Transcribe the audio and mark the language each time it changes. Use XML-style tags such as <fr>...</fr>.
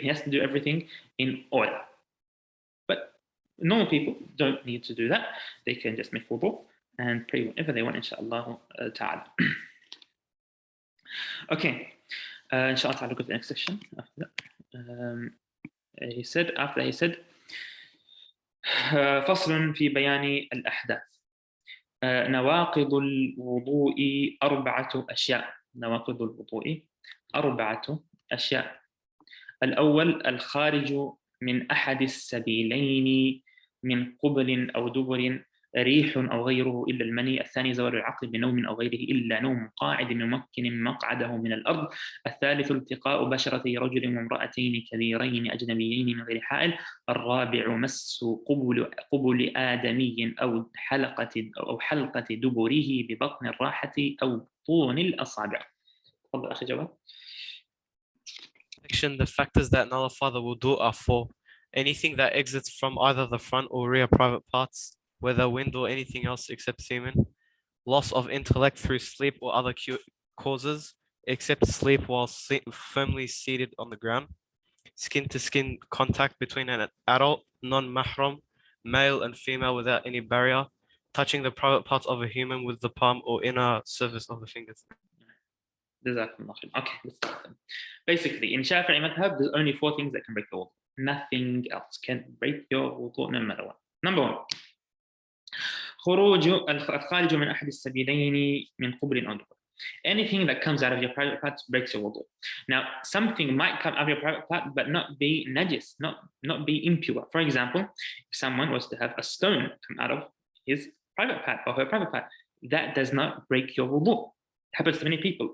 <en>He has to do everything in order. But normal people don't need to do that. They can just make wudu and pray whenever they want, inshallah ta'ala. Okay, inshallah ta'ala, go to the next section after that. He said,</en> <ar>فصل في بيان الأحداث. نواقض الوضوء أربعة أشياء. الأول الخارج من أحد السبيلين من قبل أو دبر، ريح أو غيره إلا المني. الثاني زوال العقل بنوم أو غيره إلا نوم قاعد ممكن مقعده من الأرض. الثالث التقاء بشرتي رجل وامرأتين كبيرين أجنبيين من غير حائل. الرابع مس قبل آدمي أو حلقة دبره ببطن الراحة أو طون الأصابع. تفضل أخي جواد.</ar> <en>The factors that nullify the wudu are 4. Anything that exits from either the front or rear private parts, whether wind or anything else except semen. Loss of intellect through sleep or other causes, except sleep while firmly seated on the ground. Skin-to-skin contact between an adult, non-mahram, male and female without any barrier. Touching the private parts of a human with the palm or inner surface of the fingers. Okay, let's start them. Basically, in Shafi'i madhab, there's only 4 things that can break the wudu. Nothing else can break your wudu, no matter what. Number 1.</en> <ar>الخارج من أحد السبيلين من قبل أو دبر.</ar> <en>Anything that comes out of your private parts breaks your wudu. Now, something might come out of your private part but not be najis, not be impure. For example, if someone was to have a stone come out of his private part or her private part, that does not break your wudu. It happens to many people.</en>